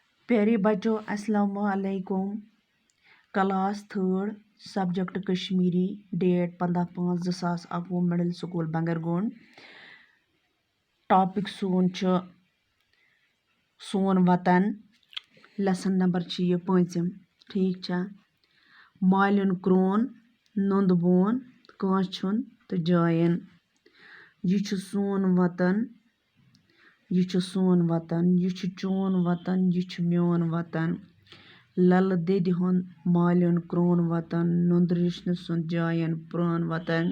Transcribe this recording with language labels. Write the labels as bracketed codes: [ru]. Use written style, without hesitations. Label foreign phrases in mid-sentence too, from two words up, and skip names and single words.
[hi] प्यारे बच्चों [ar] السلام علیکم. [en] class 3 subject Kashmiri, date 15/5/2021 middle school Bangargond. [ks] टॉपिक सोन वतन। [en] lesson number [ks] ये 5। ठीक छा। मालिन क्रोन नंद बोन कांचुन तो जायन। ये सोन वतन, ये सोन वतन, ये चोन वतन, ये म्योन वतन। लल दद हुंद मालिन क्रोन वतन, नंद रिश्न सुन जायन प्रान वतन।